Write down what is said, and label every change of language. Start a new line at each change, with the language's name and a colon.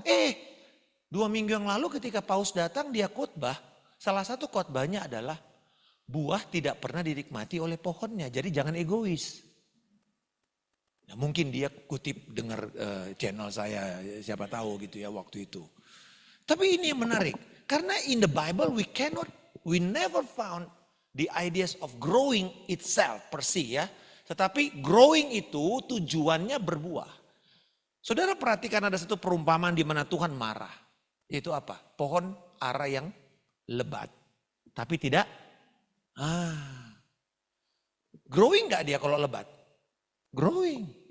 Indonesian: 2 minggu yang lalu ketika Paus datang dia khotbah. Salah satu khotbahnya adalah buah tidak pernah dinikmati oleh pohonnya. Jadi jangan egois. Nah, mungkin dia kutip dengar channel saya, siapa tahu gitu ya waktu itu. Tapi ini yang menarik.
English: Karena in the Bible we never found the ideas of growing itself per se ya.
Indonesian: Tetapi growing itu tujuannya berbuah. Saudara perhatikan ada satu perumpamaan di mana Tuhan marah. Itu apa? Pohon ara yang lebat. Tapi tidak. Growing gak dia kalau lebat? Growing.